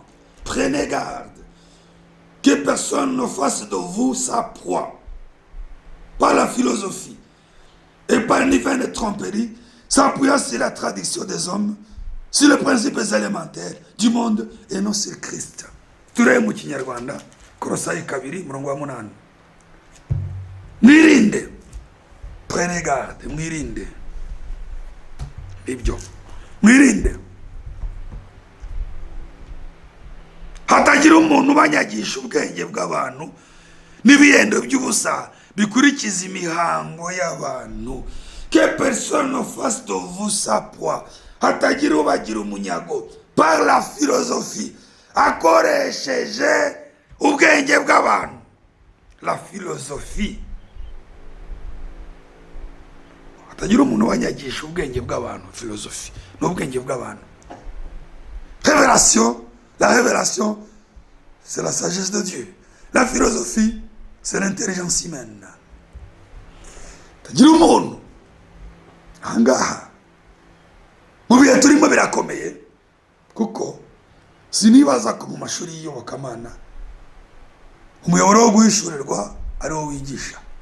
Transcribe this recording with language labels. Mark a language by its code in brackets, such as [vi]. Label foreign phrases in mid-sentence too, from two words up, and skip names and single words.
[fr] Prenez garde que personne ne fasse de vous sa proie par la philosophie et par une vaine tromperie, s'appuyant sur la tradition des hommes, sur les principes élémentaires du monde et non sur Christ. [rw] Turebe mu Kinyarwanda, Kolosayi 2 murongo wa 8. Mwirinde, [fr] prenez garde, [rw] mwirinde. Ibyo, mwirinde. Hatagira umuntu banyagisha ubwenge bw'abantu n'ibihendo by'ubusa bikurikiza imihango y'abantu. [fr] Que personne ne fasse de vous sa proie, [rw] hatagira ubagira umunyago [fr] par la philosophie, [rw] akoresheje ubwenge bw'abantu. [fr] La philosophie, [rw] hatagira umuntu wanyagisha ubwenge bw'abantu. Philosophie n'ubwenge bw'abantu. [fr] Révélation, la révélation, c'est la sagesse de Dieu. La philosophie, c'est l'intelligence humaine. [rw] Hatagira umuntu ahangaha mu bihe turimo birakomeye, kuko sinibaza ko mu mashuri y'iyobokamana umuyoboro wo guhishurirwa ari wo wigisha.